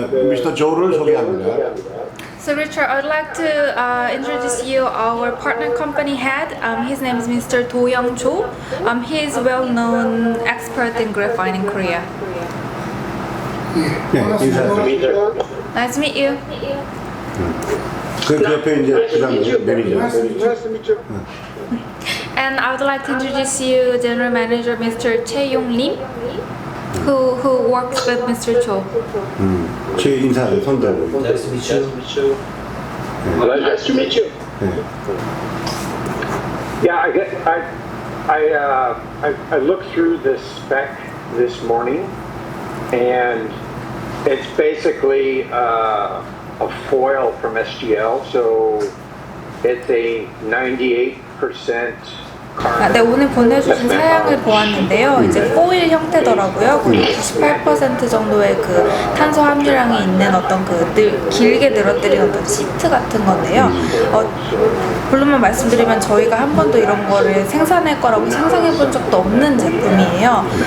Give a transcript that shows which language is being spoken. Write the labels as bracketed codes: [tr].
[ko] 미스터 조를 소개합니다. [en] So Richard, I'd like to introduce you our partner company head. His name is Mr. Do Young Cho. He is well-known expert in graphite in Korea. [ko] 네, 인사드립니다. [en] Nice to meet you. [ko] 그 옆에 이제 부장 매니저. [en] Nice to meet you. And I would like to introduce you General Manager Mr. Chae Yong Lim, who works with Mr. Cho. [ko] 제 인사를 손들고. [en] Nice to meet you. Nice to meet you. Yeah, I looked through the spec this morning, and it's basically a foil from SGL, so it's a 98% [ko] 네, 오늘 보내주신 사양을 보았는데요. 이제 포일 형태더라고요. 98% 정도의 그 탄소 함유량이 있는 어떤 그 길게 늘어뜨린 어떤 시트 같은 건데요. 물론만 말씀드리면 저희가 한 번도 이런 거를 생산할 거라고 상상해 본 적도 없는 제품이에요.